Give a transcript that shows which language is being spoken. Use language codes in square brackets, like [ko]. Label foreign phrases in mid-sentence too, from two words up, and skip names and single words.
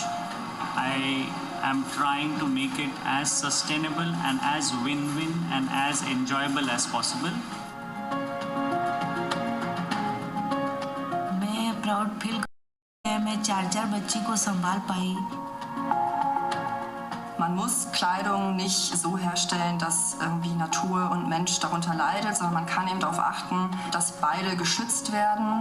[en] I am trying to make it as sustainable and as win-win and as enjoyable as possible. [hi] मैं [en] proud feel [hi] करती हूं, मैं 4 बच्ची को संभाल पाई. [de] Man muss Kleidung nicht so herstellen, dass irgendwie Natur und Mensch darunter leidet, sondern man kann eben darauf achten, dass beide geschützt werden.